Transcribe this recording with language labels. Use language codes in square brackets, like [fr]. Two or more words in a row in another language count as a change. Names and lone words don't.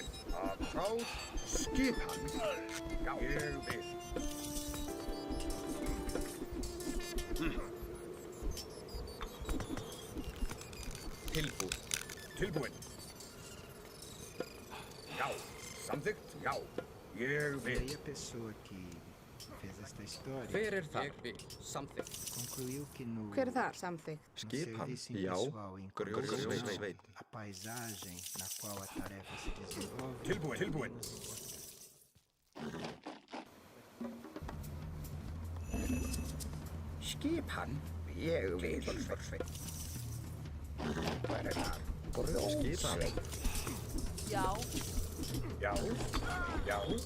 [is] Atrás. Skipan. Já, ég vil. Tilbúin. Tilbúin. Já. Samþykkt. Já. Ég vil. [pt] E a pessoa que fez esta história [is] Hver þar? Ég vil. Samþykkt. [pt] concluiu que no [is] Hver þar? Samþykkt. Skipan. [pt] serviço [is] Já. [pt] impessoal em [is] Grjótsveit. [pt] conjunção, a paisagem na qual a tarefa se desenvolve [is] Tilbúin. Tilbúin. Skipan. Ég vil. Timbersveit. Hver það? Grjótsveit. Já. Já. Já.